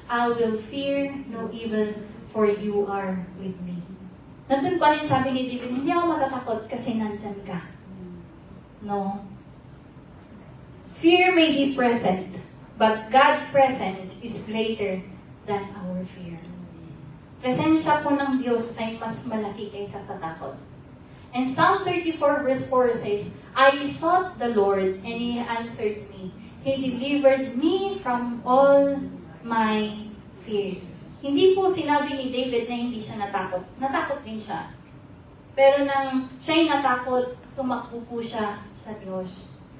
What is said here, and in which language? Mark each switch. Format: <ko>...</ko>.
<en>I will fear no evil, for you are with me.</en> <tl>Nandun pa rin sabi ni David, hindi ako matatakot kasi nandyan ka. No.</tl> <en>Fear may be present, but God's presence is greater than our fear.</en> <tl>Presensya po ng Diyos ay mas malaki kaysa sa takot.</tl> <en>And Psalm 34 verse 4 says, I sought the Lord and He answered me He delivered me from all my fears.</en> <tl>Hindi po sinabi ni David na hindi siya natakot. Natakot din siya. Pero nang siya'y natakot, tumakbo po siya sa Diyos.</tl>